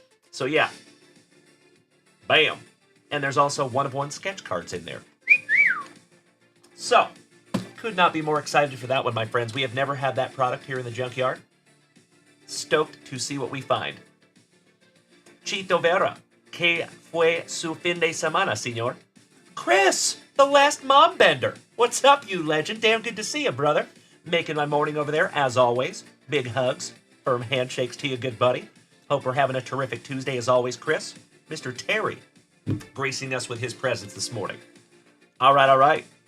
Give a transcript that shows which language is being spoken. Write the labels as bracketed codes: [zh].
[en] So yeah, bam. And there's also one of one sketch cards in there. So, could not be more excited for that one, my friends. We have never had that product here in the junkyard. Stoked to see what we find. [es] Chito Vera, que fue su fin de semana, señor? [en] Chris, the last mom bender. What's up, you legend? Damn good to see you, brother. Making my morning over there, as always. Big hugs, firm handshakes to you, good buddy. Hope we're having a terrific Tuesday, as always, Chris. Mr. Terry, gracing us with his presence this morning. All right, all right.